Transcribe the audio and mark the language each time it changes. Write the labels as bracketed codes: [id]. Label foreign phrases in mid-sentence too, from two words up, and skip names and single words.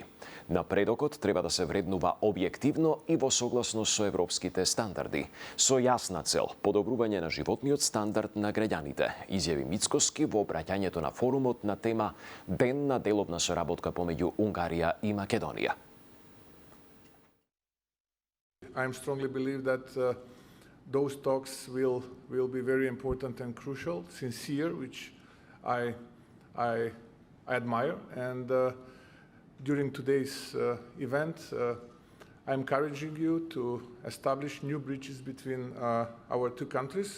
[mk] Напредокот треба да се вреднува објективно и во согласност со европските стандарди, со јасна цел подобрување на животниот стандард на граѓаните, изјави Мицкоски во обраќањето на форумот на тема Ден на деловна соработка помеѓу Унгарија и Македонија. [en] I strongly believe that those talks will be very important and crucial, sincere, which I admire. And during today's event, I'm encouraging you to establish new bridges between our two countries.